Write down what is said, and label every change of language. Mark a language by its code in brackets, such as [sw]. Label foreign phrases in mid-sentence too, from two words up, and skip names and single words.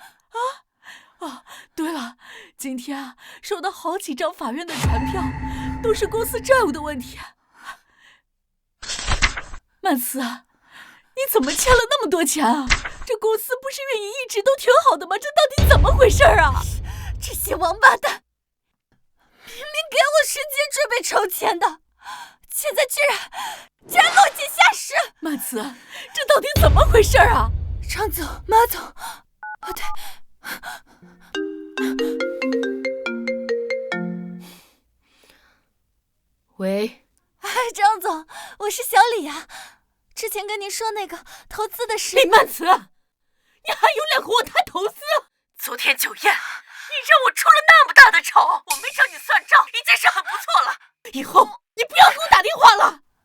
[zh] 啊，對了，今天啊，收到好幾張法院的傳票，都是公司債務的問題。曼慈啊，你怎麼欠了那麼多錢啊？這公司不是運營一直都挺好的嗎？這到底怎麼回事啊？這些王八蛋，明明給我時間準備籌錢的，現在居然落井下石！曼慈，這到底怎麼回事啊？張總、馬總，哦對。喂，哎，張總，我是小李呀。之前跟您說那個投資的事。李曼慈，你還有臉和我談投資？昨天酒宴，你讓我出了那麼大的醜，我沒找你算賬，已經是很不錯了。以後你不要給我打電話了。